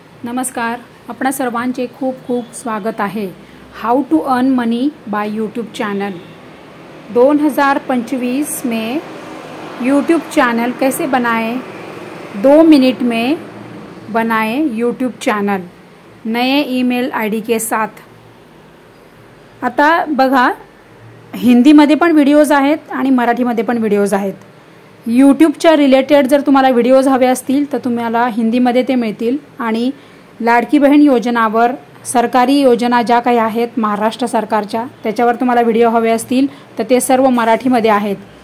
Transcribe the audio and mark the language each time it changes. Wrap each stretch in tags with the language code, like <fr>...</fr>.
<mr>नमस्कार, आपणा सर्वांचे खूप खूप स्वागत आहे।</mr> <en>how to earn money by YouTube channel</en> <hi>2025 में यूट्यूब चैनल कैसे बनाएं, 2 मिनट में बनाएं यूट्यूब चैनल नए ईमेल आईडी के साथ।</hi> <mr>आता बघा, हिंदीमध्ये पण व्हिडिओज आहेत आणि मराठीमध्ये पण व्हिडिओज आहेत। यूट्यूबच्या रिलेटेड जर तुम्हाला व्हिडिओज हवे असतील तर तुम्हाला हिंदीमध्ये ते मिळतील आणि लाडकी बहीण योजनावर सरकारी योजना ज्या काही आहेत महाराष्ट्र सरकारच्या त्याच्यावर तुम्हाला व्हिडिओ हवे असतील तर ते सर्व मराठीमध्ये आहेत।</mr>